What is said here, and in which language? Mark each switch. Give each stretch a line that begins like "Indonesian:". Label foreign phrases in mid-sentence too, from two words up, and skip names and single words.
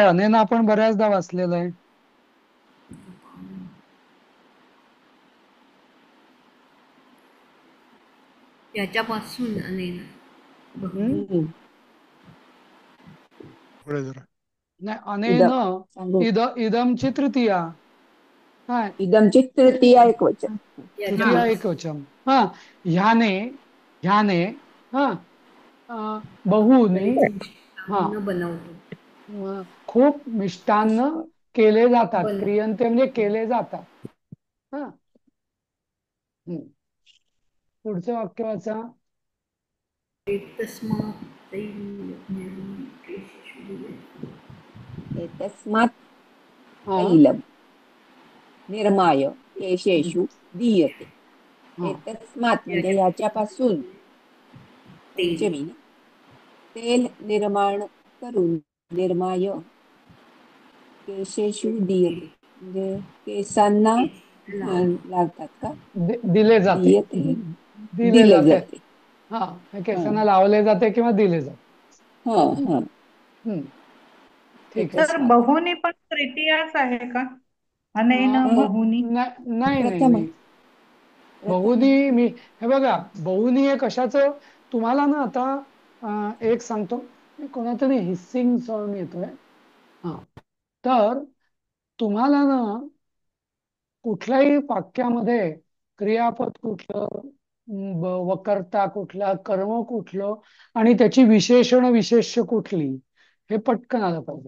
Marathi: अनेन आपण बऱ्याचदा वाचलेलं आहे. त्याच्यापासून आणि हम्म. पुढे जरा. नाही, अनेन इदम सांगू. इदमची तृतीया. हा. इदमची तृतीया एक वचन. तृतीया एकवचन. हा. ह्याने ह्याने हा बहुनी. हा. बनवतो. खूप मिष्टान्न केले जातात. क्रियंते म्हणजे केले जातात. हा. पुढचं वाक्य वाचा. एतस्मात् हा.
Sanskrit: तैलं निर्माय केशेषु दीयते.
Marathi: हा. एतस्मात् म्हणजे याच्यापासून, पंचमी ना, तेल निर्माण करून,
Sanskrit: निर्माय केशेषु दीयते
Marathi: म्हणजे केसांना लावतात का? दिले जाते. दीयते, दिले दिले जाते. जाते. हा. हा. केसांना लावले जाते किंवा दिले जाते. हा. हा. ठीक आहे. तर बहुनी पण तृतीयाच आहे का?
Sanskrit: अनेन बहुनी.
Marathi: नाही नाही प्रथम नाही. बहुनी मी हे बघा, बहुनी हे कशाचं तुम्हाला ना, आता एक सांगतो. कोणातरी
English: hissing sound
Marathi: येतोय. हा. तर तुम्हाला ना, कुठल्याही वाक्यामध्ये क्रियापद कुठलं, वकर्ता कुठला, कर्म कुठलं आणि त्याची विशेषण विशेष्य कुठली, हे पटकन आलं पाहिजे.